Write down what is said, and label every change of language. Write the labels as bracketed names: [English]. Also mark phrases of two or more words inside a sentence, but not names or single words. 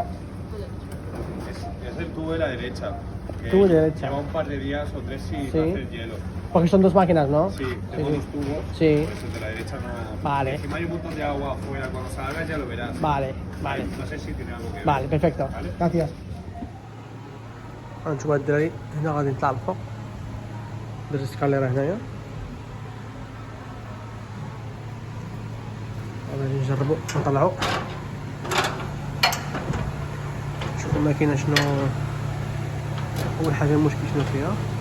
[Spanish] Es el tubo de la derecha. Tubo de derecha. Lleva un par de días o tres sin Sí. hacer hielo. Porque son dos máquinas, ¿no? Sí, tengo dos tubos. Sí. Pues el de la derecha no. Vale. Encima hay un montón de agua afuera. Cuando salgas ya lo verás. Vale, vale. No sé si tiene algo que ver. Vale, perfecto. Vale. Gracias. [Arabic] غنشوفوا الدراري هنا غادي نطلع الفوق. درت السكاليرا هنايا. غادي نجربو نطلعو، نشوفو الماكينة شنو أول حاجة المشكل شنو فيها.